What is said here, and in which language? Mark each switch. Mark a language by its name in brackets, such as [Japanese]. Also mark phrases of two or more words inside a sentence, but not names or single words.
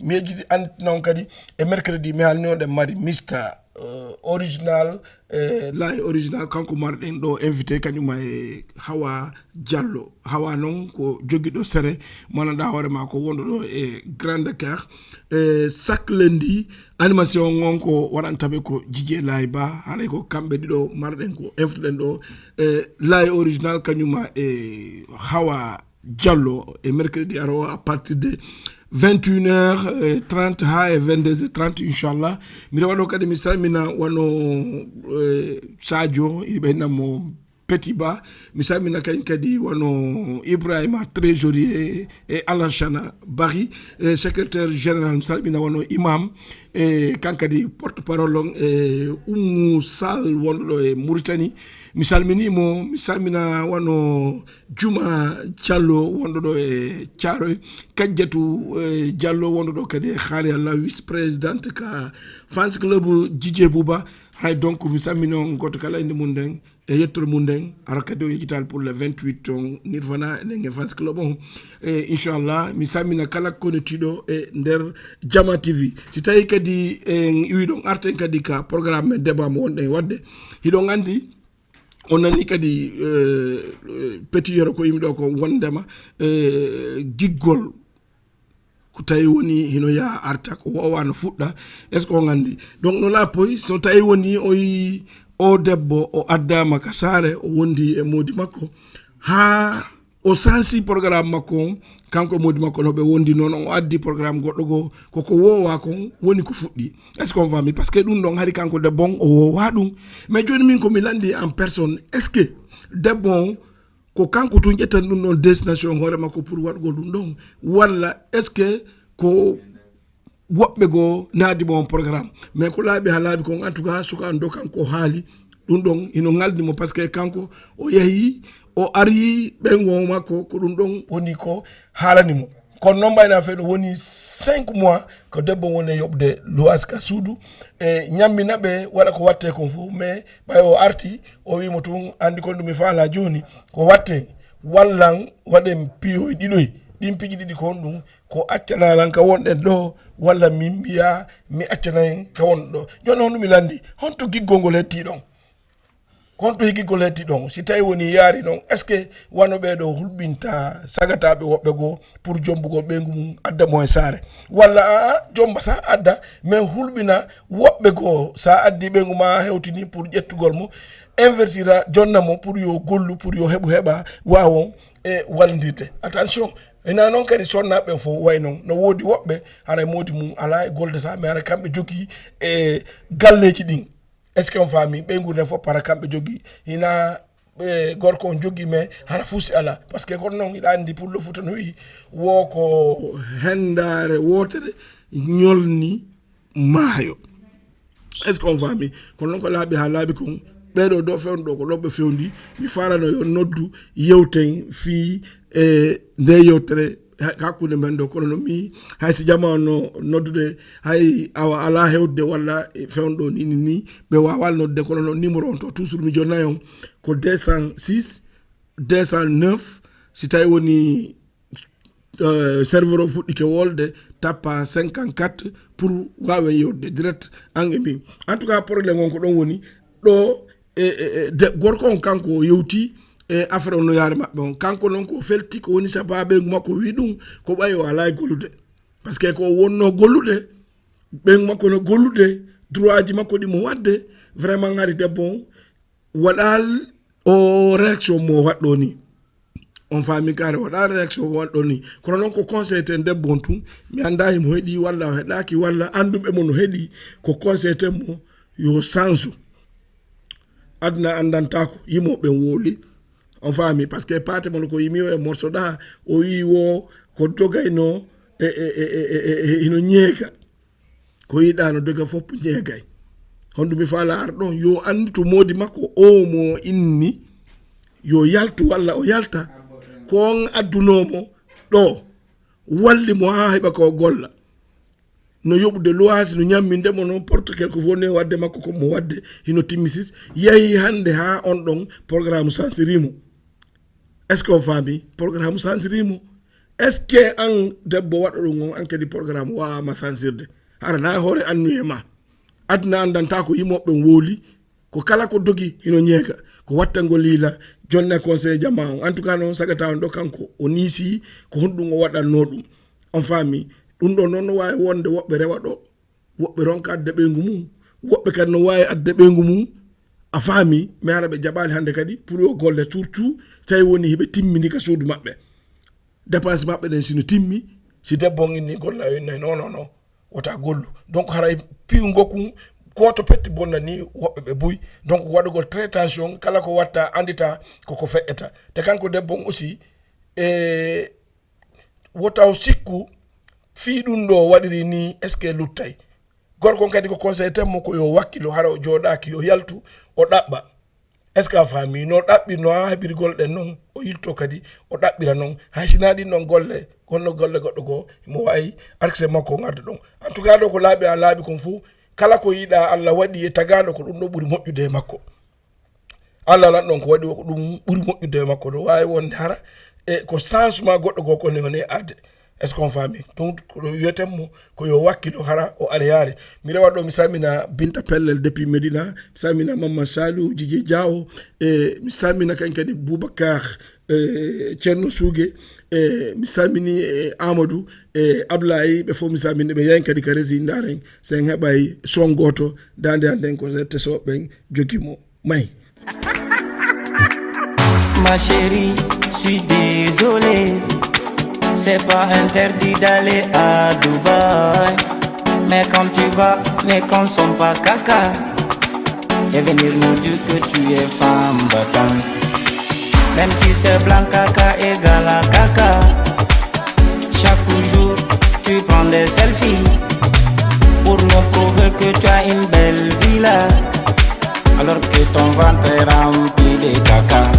[Fula] Mi yejjiti an noon kadi e mercredi mi halni on ɗen mari Mister, euh, Original, e Lay Original kanko marɗen ɗo invité kañum ma e Hawa Diallo. Hawa noon ko jogiɗo sere, mo annduɗa hoore ma ko wonɗo ɗo e Grand Dakar. E chaque lundi, animation on ko waɗantaɓe ko Dj Lay Ba, haɗay ko kamɓe ɗiɗo marɗen ko invité ɗen ɗo, e Lay Original kañum ma e Hawa Diallo e mercredi aro [French] à partir de vingt et une heures trente [Fula] ha e [French] vingt-deux heures trente, [Fula] inchallah. Mi rewa ɗo kadi mi salmina wano, e, Sadio, iɓe mo Petit Ba, mi salmina kañ kadi wano Ibrahima Trésorier e Alassane Bari, e [French] secrétaire général, [Fula] mi salmina wano Imam, e kan kadi [French] porte parole [Fula] on, e Oumou Sall wonɗo ɗo e Mauritanie. Mi salminimo, mi salmina wano Juma Diallo wonɗo ɗo e Thiaroye, Kadiatou, e, Diallo wonɗo ɗo kadi e Khali Allah, [French] vice présidente [Fula] ka fans club Dj Bouba. Hay donc mi salmini on goto kala inde mum nden e yettore mum nden, ara kadi o yejjital [French] pour le vingt-huit [Fula] on Nirvana enen e fans club on. E inchallah mi salmina kala konetiɗo e nder Jama T V. Si tawi kadi en iwi ɗon arten kadi ka programme men débat mo wonɗen wadde, hiɗon andi on nani kadi, e, e, Petit Yoro ko yimɓe ɗo ko wondema, e, giggol ko tawi woni hino ya arta ko wawa no fuɗɗa, [French] est ce que [Fula] on andi? Donc no laapoy so tawi woni o yi o debbo o addama ka saare, o wondi e modi makko, ha o sansi programme makko on, kanko e modi makko no ɓe wondi noon, on o addi programme goɗɗo go, koko wowa kon woni ko fuɗɗi. [French] Est ce qu'on [Fula] famille? [French] Par ce que [Fula] ɗum ɗon hari kanko debbo on o wowa ɗum. Mais joni min ko mi landi [French] en personne, est ce que [Fula] debbo on ko kanko tun ƴettan ɗum ɗon destination hoore makko pour waɗgol ɗum ɗon, walla [French] est ce que [Fula] ko woɓɓe goo naadi mo on programme? Mais ko laaɓi ha laaɓi kon, [French] en tout cas, [Fula] suka an do kanko haali ɗum ɗon ino ngaldi mo, [French] par ce que [Fula] kanko o yehi, o ari ɓen won makko, ko ɗum ɗon woni ko haalani mo. Kono noon mbayna fe ɗo woni [French] cinq mois [Fula] ko debbo woni e yoɓde luwas ka suudu, e ñammina ɓe, waɗa ko watte kon fof. Mais ɓay o arti, o wimo tun, andi kon ɗum mi faala joni, ko watte, wallan waɗen piyoy ɗiɗoy. Ɗin piiji ɗiɗi ko honɗum, ko accanalan ka wonɗen ɗo, walla min mbiya mi accanayi ka wonɗo ɗo. Joni honɗum mi landi, honto giggol ngol hetti ɗon? Honto giggol hetti ɗon? Si tawi woni yaari ɗon, [French] est ce que [Fula] wano ɓeɗo hulɓinta sagataɓe woɓɓe goo pour jombugol ɓeygu mum adda mo e saare? Walla aa, jomba sa adda, mais hulɓina woɓɓe goo sa addi ɓeygu ma hewtini pour ƴettugol mo, investira jonna mo pour yo gollu, pour yo heɓu heɓa wawon e wallodirde. Attention, ena noon kadi sonnaɓe fof way noon. No woodi woɓɓe, hara e modi mum ala e golde sa, mais hara kamɓe jogui e galleji ɗin. [French] Est ce que [Fula] on faami? Ɓe nguurden fof para kamɓe jogui. Hina, e, gorko on jogui, mais hara fuusi ala. [French] Par ce que [Fula] kono noon hiɗa andi [French] pour le Fouta [Fula] no wi, wo ko hendare wotere ñolni maayo. [French] Est ce que [Fula] on faami? Kono noon ko laaɓi ha laaɓi kon. Ɓeɗo do fewno ɗo ko ɗo ɓe fewndi. Mi farano yo noddu yewten fi e nde yewtere ha-, hakkunde men ɗo. Kono no mi hay si jama on no noddude, hay awa ala hewde walla e fewno ɗo ni, ni, ni. Ɓe wawal nodde, kono no numéro on to toujours mi jonnayi on ko [French] deux cent six, deux cent neuf. [Fula] Si tawi woni euh, serveur o fuɗɗike wolde, tappa cinquante-quatre pour wawen yewtude direct, an e min. [French] En tout cas, [Fula] probléme won ko ɗon woni. Ɗo, e, e, e, de-, gorko on kanko o yewti, e, affaire on no yaare maɓɓe on. Kanko noon ko felti, ko woni sababu makko wi ɗum, ko ɓayi o ala e gollude. [French] Par ce que [Fula] ko wonno gollude, ɓen makko no gollude, droit ji makko ɗi mo wadde, vraiment, hari debbo on, waɗal o réaction mo waɗɗo ni. On faami kare waɗal réaction mo waɗɗo ni. Kono noon ko conseil ten debbo on tun, mi anda himo heɗi walla o heɗaki walla andum e mo no heɗi, ko conseil ten mo yo sansu. Aduna andantako, yimo ɓe woli. On faami, parce que pate mon ko yimi o e morso ɗa, o yi wo ko dogayno, e, e, e, e, e, e, ino ñeeka. Ko yiɗano daga fof ñeegay. Hondu mi faala ar ɗon, yo andi to modi makko o mo inni, yo yaltu walla o yalta. Ko on addunomo ɗo, walli mo ha heɓa ko golla. No yoɓude luwasi, no ñamminde mo, no [French] porte quelque fois [Fula] ne wadde makko ko mo wadde, hino timmisis, yahi hande ha on ɗon programme sansirimo. [French] Est-ce que [Fula] o faami? Programme sansirimo. [French] Est-ce que [Fula] an debbo waɗo ɗum on, an kadi programme wawama sansirde? Hara na hoore annu e ma. Aduna andanta ko yimoɓe wooli, ko kala ko dogi hino ñeega, ko watta ngo liila, jonne conseil jama on. [French] En tout cas, [Fula] noon sagata on ɗo kanko o niisi, ko honɗum o waɗanno ɗum. On faami? Ɗum ɗo noon no wawi wonde woɓɓe rewa ɗo. Woɓɓe ronka adda ɓeygu mum, woɓɓe kadi no wawi adda ɓeygu mum. A faami, mi ara ɓe jaɓali hande kadi pour yo golle surtout tawi woni hiɓe timmini ka suudu maɓɓe. Dépense maɓɓe ɗen sino timmi, si debbo on inni golla, yo inni non, non, non, wota gollu. Donc haray piyu ngokku goto petti bonna ni woɓɓe ɓe buy. Donc waɗugol [French] très attention, [Fula] kala ko watta andita koko feƴƴata. Te kanko debbo on aussi, e wotaw sikku fi ɗum ɗo waɗiri ni, [French] est ce que [Fula] luttay? Gorko kadi ko conseil tan mo ko yo wakkilo, hara o jooɗaaki, yo yaltu, o ɗaɓɓa. [French] Est ce que [Fula] a faami? No ɗaɓɓi, no ha heɓiri golle ɗen non, o yilto kadi, o ɗaɓɓira non. Hay sina ɗin non golle, gonno golle goɗɗo go, mo wawi arkse makko o ngarda ɗon. [French] En tout cas, [Fula] ɗo ko laaɓi ha laaɓi kon fu, kala ko yiɗa Allah waɗi e tagaɗo ko ɗum ɗo ɓuri moƴƴude e makko. Allah lan ɗon ko waɗi o ko ɗum ɓuri moƴƴude e makko ɗo. Wawi wonde hara, e ko changement goɗɗo goo ko ne woni arde. [French] Est-ce qu'on [Fula] faami? Donc, ko ɗo wiyeten mo ko yo wakkilo hara o ari yaari. Mi rewa ɗo, mi salmina Binta Pellel depuis Medina, mi salmina Mamman Saliou, Djidji Diawo, e mi salmina kañ kadi Boubacar, e Thierno Sougué, e mi salmini, e Amadou, e Ablaye, ɓe fof mi salmini ɓe. Yahin kadi ka rési ndaren, sen heɓay son goto, dande anden ko R T S O ɓen jogi mo. [French] May. Ma chérie, suis désolé. C'est pas interdit d'aller à Dubaï. Mais quand tu vas, ne consomme pas caca. Et venir nous dire que tu es femme battante. Même si c'est blanc, caca égale à caca. Chaque jour, tu prends des selfies pour nous prouver que tu as une belle villa, alors que ton ventre est rempli de caca.